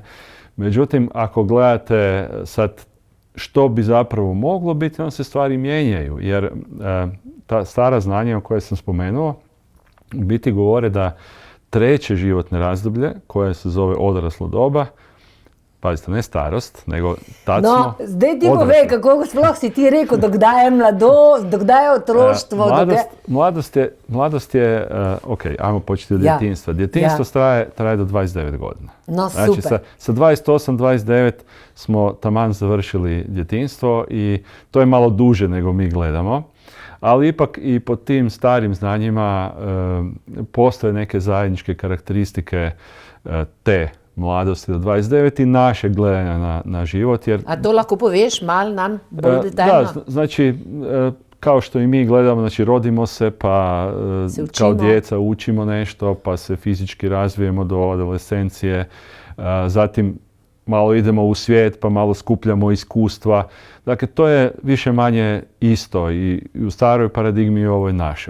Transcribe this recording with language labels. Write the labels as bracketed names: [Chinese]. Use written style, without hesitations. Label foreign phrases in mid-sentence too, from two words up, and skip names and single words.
[Croatian] Međutim, ako gledate sad što bi zapravo moglo biti, onda se stvari mijenjaju, jer ta stara znanja o koje sam spomenuo, u biti govore da treće životne razdoblje, koje se zove odraslo doba, pazite, ne starost, nego tad smo odrasli. [Slovenian] No, zdaj ti povej, kako sploh si ti rekel, dokdaj je dokdaj je otroštvo. [Croatian] Mladost je, ajmo početi od djetinjstva. Djetinjstvo traje do 29 godina. No, znači, super. Sa 28, 29 smo taman završili djetinjstvo i to je malo duže nego mi gledamo. Ali ipak i po tim starim znanjima postoje neke zajedničke karakteristike te mladosti do 29 i naše gledanja na život. Jer, [Slovenian] a to lahko poveš malo nam bolj detaljno? [Croatian] Da, znači kao što i mi gledamo, znači rodimo se pa kao djeca učimo nešto, pa se fizički razvijemo do adolescencije, zatim malo idemo u svijet, pa malo skupljamo iskustva. Dakle, to je više manje isto i u staroj paradigmi i u ovoj našoj.